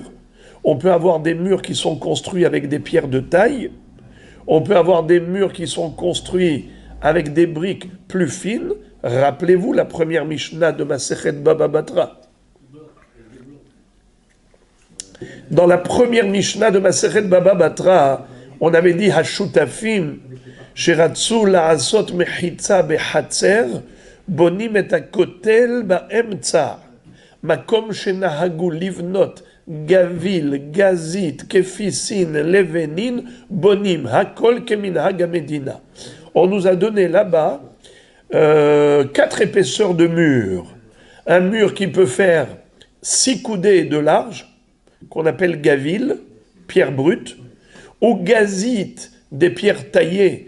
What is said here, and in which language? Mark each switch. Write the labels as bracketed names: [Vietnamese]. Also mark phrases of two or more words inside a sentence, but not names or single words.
[French] On peut avoir des murs qui sont construits avec des pierres de taille, on peut avoir des murs qui sont construits avec des briques plus fines. Rappelez-vous la première Mishnah de Masechet Baba Batra. Dans la première Mishnah de Masechet Baba Batra, on avait dit [Hebrew] השותפין שרצו לעשות מחיצה בחצר בונים את הכותל באמצע מקום שנהגו לבנות גויל גזית כפיסין לבינים בונים הכל כמנהג המדינה. [French] On nous a donné là-bas 4 épaisseurs de mur. Un mur qui peut faire 6 coudées de large, qu'on appelle gavil, pierre brute, ou gazite, des pierres taillées.